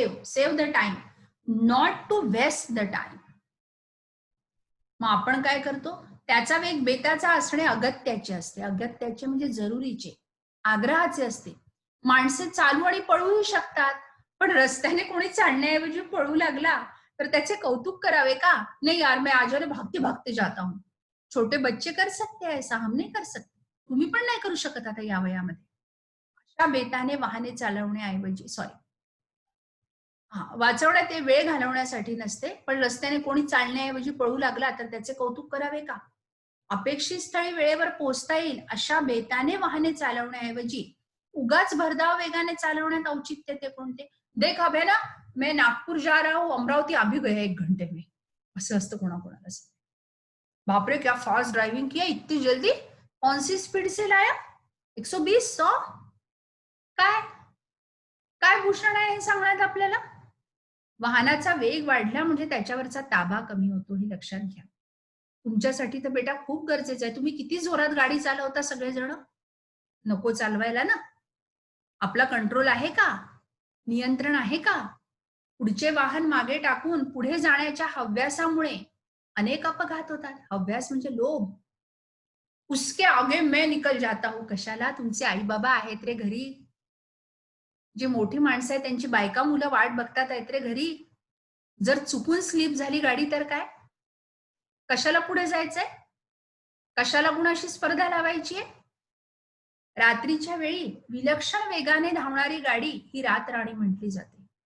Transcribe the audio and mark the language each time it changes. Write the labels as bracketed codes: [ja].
[en] Save the time, not to waste the time. [mr] मग आपण काय करतो? त्याचा वेग बेताचा असणे अगत्याचे असते. अगत्याचे म्हणजे जरुरीचे, आग्रहाचे असते. माणसे चालू आणि पळूही शकतात, पण रस्त्याने कोणी चालण्याऐवजी पळू लागला तर त्याचे कौतुक करावे का? [hi] नाही यार, मैं आज भागते भागते जाता हूं. छोटे बच्चे कर सकते हैं ऐसा, हम नहीं कर सकते. [mr] तुम्ही पण नाही करू शकत आता या वयामध्ये. अशा बेताने वाहने चालवण्याऐवजी, वाचवण्यात ते वेळ घालवण्यासाठी नसते, पण रस्त्याने कोणी चालण्याऐवजी पळू लागला तर त्याचे कौतुक करावे का? अपेक्षित स्थळी वेळेवर पोहोचता येईल अशा बेताने वाहने चालवण्याऐवजी उगाच भरधाव वेगाने चालवण्यात औचित्य ते कोणते? [hi] देख अब है ना, मैं नागपूर जा रहा हूं, अमरावती अभी गया 1 घंटे में, [mr] असं असतं कोणाकोणाला. [hi] बापरे क्या फास्ट ड्राइविंग किया, इतनी जल्दी, कौन सी स्पीड से लाया, 120, 100 काय? [mr] काय भूषण आहे हे सांगण्यात आपल्याला? वाहनाचा वेग वाढला म्हणजे त्याच्यावरचा ताबा कमी होतो, हे लक्षात घ्या. तुमच्यासाठी तर बेटा खूप गरजेचं आहे. तुम्ही किती जोरात गाडी चालवता सगळेजण? नको चालवायला ना. आपला कंट्रोल आहे का? नियंत्रण आहे का? पुढचे वाहन मागे टाकून पुढे जाण्याच्या हव्यासामुळे अनेक अपघात होतात. हव्यास म्हणजे लोभ. [hi] उसके आगे मैं निकल जाता हूं. [mr] कशाला? तुमचे आई बाबा आहेत रे घरी. जी मोठी माणसं आहेत त्यांची बायका मुलं वाट बघतात आहेत रे घरी. जर चुकून स्लिप झाली गाडी तर काय? कशाला पुढे जायचंय? कशाला कुणाशी स्पर्धा लावायची आहे? रात्रीच्या वेळी विलक्षण वेगाने धावणारी गाडी ही रातराणी म्हटली जाते.